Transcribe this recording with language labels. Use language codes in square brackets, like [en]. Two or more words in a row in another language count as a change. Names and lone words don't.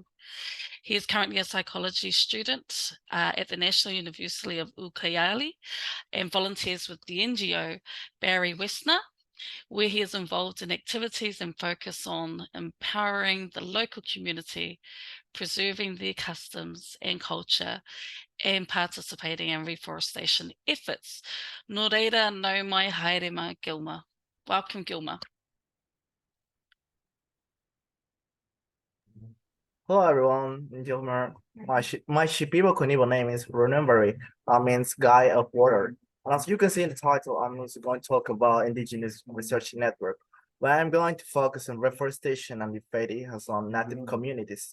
[en] He is currently a psychology student at the National University of Ucayali and volunteers with the NGO Barry Westner, where he is involved in activities and focus on empowering the local community, preserving their customs and culture, and participating in reforestation efforts. [mi] Nō reira, nau mai haere mai, Gilmer. [en] Welcome, Gilmer. Hello everyone, Gilmer. My Shipibo Konibo name is Runembari, means guy of water. And as you can see in the title, I'm also going to talk about Indigenous Research Network, where I'm going to focus on reforestation and the Fedi has on native communities.